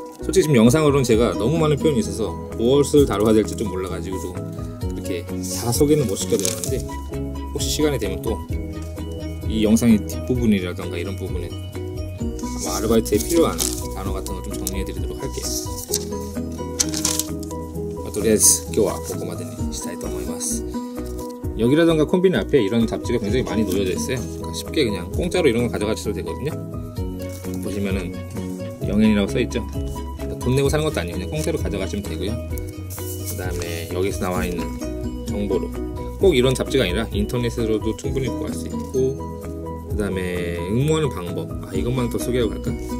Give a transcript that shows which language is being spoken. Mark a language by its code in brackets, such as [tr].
[ko] 솔직히 지금 영상으로는 제가 너무 많은 표현이 있어서 무엇을 다뤄야 될지 좀 몰라가지고 좀 그렇게 다 소개는 못 시켜드렸는데, 혹시 시간이 되면 또 이 영상의 뒷부분이라던가 이런 부분에 뭐 아르바이트에 필요한 단어 같은 거 좀 정리해 드리도록 할게요. [ja] とりあえず今日はここまでにしたいと思います。 [ko] 여기라던가 콤비니 앞에 이런 잡지가 굉장히 많이 놓여져 있어요. 그러니까 쉽게 그냥 공짜로 이런 거 가져가셔도 되거든요. 보시면은 영엔이라고 써있죠. 그러니까 돈 내고 사는 것도 아니에요. 그냥 공짜로 가져가시면 되고요. 그 다음에 여기서 나와 있는 정보로, 꼭 이런 잡지가 아니라 인터넷으로도 충분히 구할 수 있고, 그 다음에 응모하는 방법, 이것만 더 소개하고 갈까?